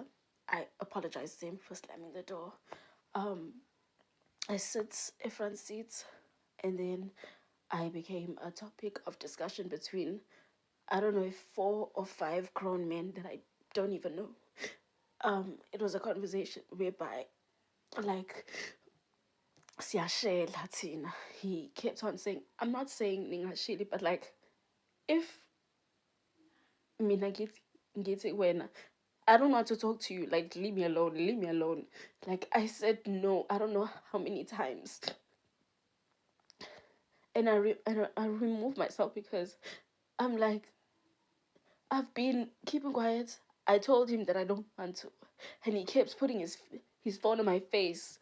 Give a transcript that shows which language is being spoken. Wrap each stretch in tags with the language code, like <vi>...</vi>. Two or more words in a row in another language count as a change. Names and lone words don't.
<en>I apologize to him for slamming the door. I sit in front seat, and then I became a topic of discussion between, I don't know, if 4 or 5 grown men that I don't even know. It was a conversation whereby, like,</en> <zu>siyashela thina.</zu> <en>He kept on saying, I'm not saying ningashili, but like, if</en> <zu>mina ngithi wena,</zu> <en>I don't want to talk to you, like, leave me alone, leave me alone. Like, I said no, I don't know how many times. And I removed myself because I'm like, I've been keeping quiet. I told him that I don't want to, and he kept putting his phone on my face.</en>